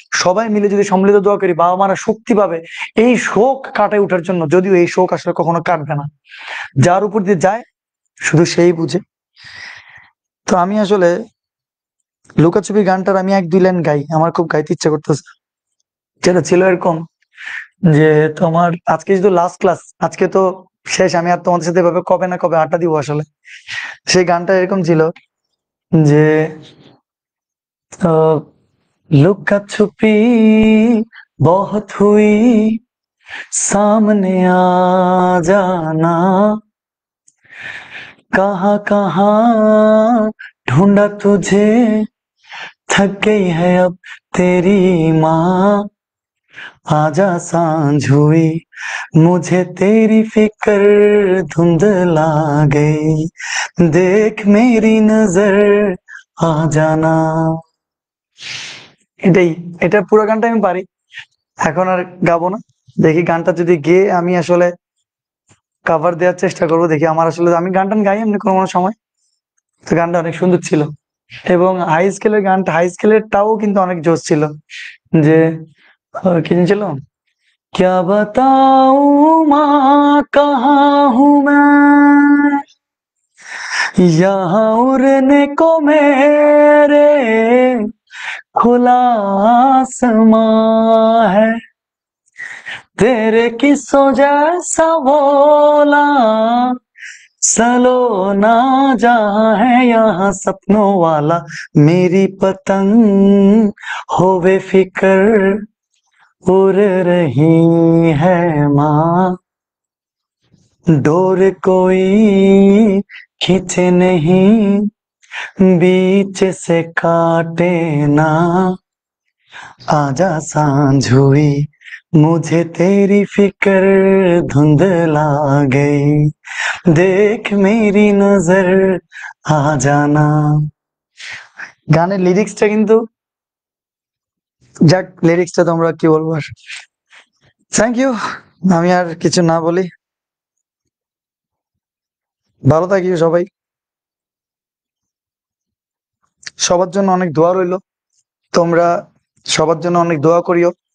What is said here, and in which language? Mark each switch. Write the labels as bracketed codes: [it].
[bn] সবাই মিলে যদি সম্মিলিত দোয়া করি, বাবা মারা শক্তি পাবে এই শোক কাটায় ওঠার জন্য, যদিও এই শোক আসলে কখনো কাটবে না, যার উপর দিয়ে যায় শুধু সেই বুঝে। তো আমি আসলে লুকাছুপি গানটার আমি 1-2 লাইন গাই, আমার খুব গাইতে ইচ্ছা করতেছে। যেটা ছিল এরকম যে তোমার আজকে যেহেতু লাস্ট ক্লাস, আজকে তো শেষ, আমি আর তোমাদের সাথে এভাবে কবে না কবে আড্ডা দিব আসলে। সেই গানটা এরকম ছিল যে [hi] लुका छुपी बहुत हुई, सामने आ जाना, कहाँ कहाँ ढूंढा तुझे, थक गई है अब तेरी माँ, आजा सांझ हुई, मुझे तेरी फिक्र धुंधला गई, देख मेरी नजर आ जाना। [bn] এটাই, এটা পুরো গানটা আমি পারি, এখন আর গাবো না। দেখি গানটা যদি গেয়ে আমি আসলে কভার দেওয়ার চেষ্টা করবো, দেখি আমার আসলে আমি গানটা গাই এমনি কোনো কোনো সময়। তো গানটা অনেক সুন্দর ছিল, এবং হাই স্কেলের গানটা, হাই স্কেলেরটাও কিন্তু অনেক জোশ ছিল। যে কি ছিল, [hi] क्या बताऊं माँ कहाँ हूँ मैं, यहाँ उड़ने को मेरे खुला आसमां है, तेरे किस्सों जैसा बोला सलोना जहाँ है, यहाँ सपनों वाला मेरी पतंग होवे फिकर उड़ रही है माँ, डोर कोई खींचे नहीं, बीच से काटे ना, आजा सांझ हुई, मुझे तेरी फिक्र धुंधला गई, देख मेरी नजर आ जाना। [bn] গানের লিরিক্সটা কিন্তু, যাক লিরিক্সটা তোমরা কি বলবো আর। থ্যাংক ইউ, আমি আর কিছু না বলি, ভালো থাকিও সবাই, সবার জন্য অনেক দোয়া রইলো, তোমরা সবার জন্য অনেক দোয়া করিও।